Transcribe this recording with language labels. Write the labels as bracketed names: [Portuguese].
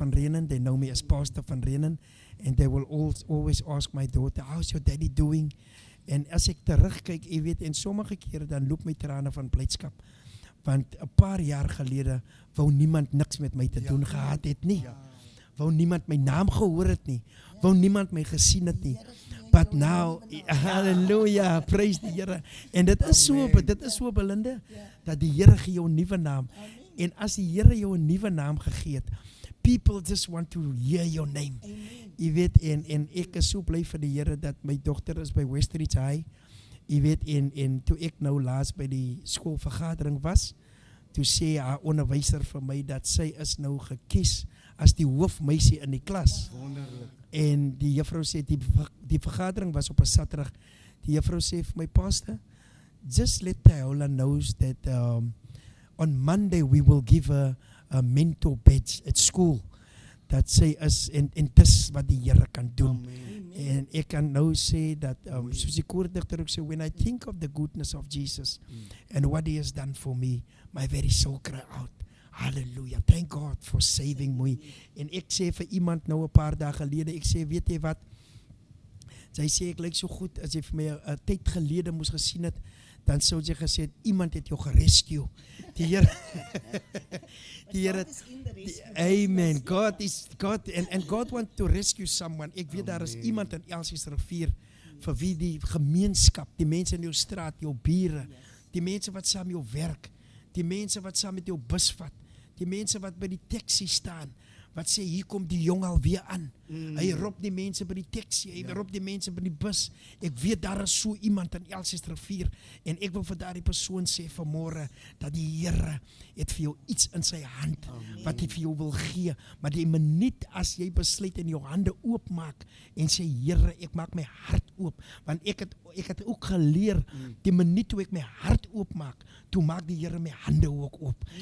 [English] van Renen, they know me as Pastor van Renen, and they will always ask my daughter, how's your daddy doing? [Afrikaans] En as ek terugkyk, jy weet, en sommige kere dan loop my trane van blydskap, want 'n paar jaar gelede wou niemand niks met my te doen gehad het nie. Wou niemand my naam gehoor het nie. Wou niemand my gesien het nie. [English] But now, hallelujah, praise [Afrikaans] die Here. En dit is so Belinda, dat die Here gee jou 'n nuwe naam. En as die Here jou 'n nuwe naam gegee het, [English] people just want to hear your name. [Afrikaans] Jy weet, en ek is so bly vir die Here dat my dogter is by Westridge High. Jy weet, en toe ek nou laas by die skoolvergadering was, toe sê haar onderwyser vir my dat sy is nou gekies as die hoofmeisie in die klas. Wonderlik. En die juffrou sê, die vergadering was op 'n Saterdag. Die juffrou sê vir my, [English] Pastor, just let Tayola knows that on Monday we will give a mentor badge at school. [Afrikaans] Dat sy is, en dis wat die Here kan doen. En ek kan nou sê dat, soos die koordigter ook sê, [English] when I think of the goodness of Jesus and what he has done for me, my very soul cry out, Hallelujah. Thank God for saving me. [Afrikaans] En ek sê vir iemand nou 'n paar dae gelede, ek sê, weet jy wat? Sy sê ek lyk so goed as jy vir my 'n tyd gelede moes gesien het, dan sou jy gesê het, iemand het jou gerescue. Die Here die Here Amen. [English] God and God want to rescue someone. [Afrikaans] Ek weet daar is iemand in Elsies rivier vir wie die gemeenskap, die mense in jou straat, jou bure, die mense wat saam jou werk, die mense wat saam met jou bus vat, die mense wat by die taxi staan, wat sê hier kom die jong alweer aan. Hy roep die mense by die taxi, hy roep die mense by die bus. Ek weet daar is so iemand in Elsies rivier en ek wil vir daardie persoon sê vanmôre dat die Here het vir jou iets in sy hand wat hy vir jou wil gee, maar die minuut as jy besluit en jou hande oopmaak en sê Here, ek maak my hart oop, want ek het ook geleer die minuut toe ek my hart oopmaak, toe maak die Here my hande ook oop.